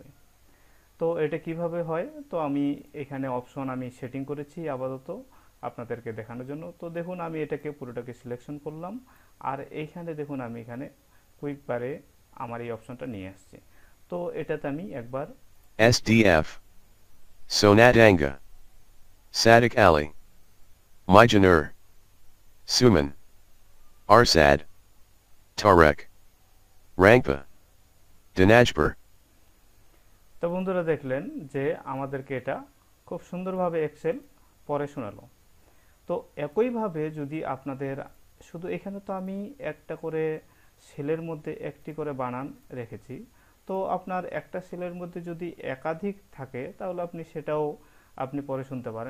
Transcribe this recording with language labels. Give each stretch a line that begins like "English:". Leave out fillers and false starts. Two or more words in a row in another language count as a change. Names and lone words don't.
Bangla: তো এটা কিভাবে হয়, তো আমি এখানে অপশন আমি সেটিং করেছি আপাতত আপনাদেরকে দেখানোর জন্য। তো দেখুন আমি এটাকে পুরোটাকে সিলেকশন করলাম, আর এইখানে দেখুন আমি এখানে কুইক বারে আমার এই অপশনটা নিয়ে আসছি। তো এটাতে আমি একবার SDF, Sonatanga, Sadik Ali, Mijanur, Suman, Arsad, Tarek, Rangpa, Dinajpur. তো বন্ধুরা দেখলেন যে আমাদেরকে এটা খুব সুন্দরভাবে এক্সেল পড়ে শোনালো। তো একইভাবে যদি আপনাদের, শুধু এখানে তো আমি একটা করে সেলের মধ্যে একটি করে বানান রেখেছি। তো আপনার একটা সেলের মধ্যে যদি একাধিক থাকে তাহলে আপনি সেটাও আপনি পরে শুনতে পারেন।